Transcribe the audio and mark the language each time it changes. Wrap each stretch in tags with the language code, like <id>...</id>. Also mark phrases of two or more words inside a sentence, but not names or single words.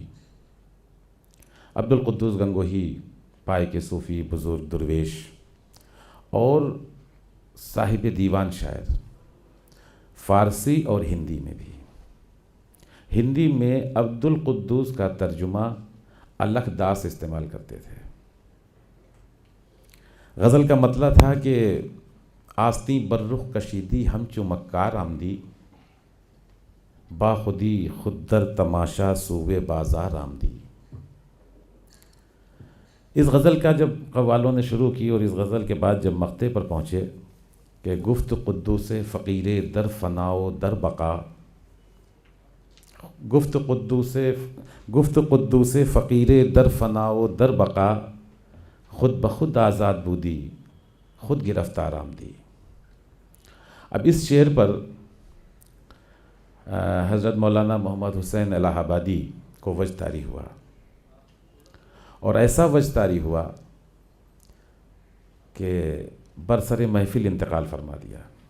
<ur>عبدالقدوس گنگوہی پائے کے صوفی بزرگ درویش اور صاحب دیوان شاعر، فارسی اور ہندی میں بھی۔ ہندی میں عبدالقدوس کا ترجمہ الکھ داس استعمال کرتے تھے۔ غزل کا مطلب تھا کہ</ur> <fa>آستیں بررخ کشیدی ہمچو مکار آمدی، با خودی خود در تماشا سوئے بازار آمدی۔</fa> <ur>اس غزل کا جب قوالوں نے شروع کی، اور اس غزل کے بعد جب مقطع پر پہنچے کہ</ur> <fa>گفت قدوس فقیر در فنا و در بقا، گفت قدوس فقیر در فنا و در بقا، خود بخود آزاد بودی خود گرفتار آمدی۔</fa> <ur>اب اس شعر پر حضرت مولانا محمد حسین الہ آبادی کو وجد طاری ہوا، اور ایسا وجد طاری ہوا کہ</ur> <fa>برسر محفل</fa> <ur>انتقال فرما دیا۔</ur>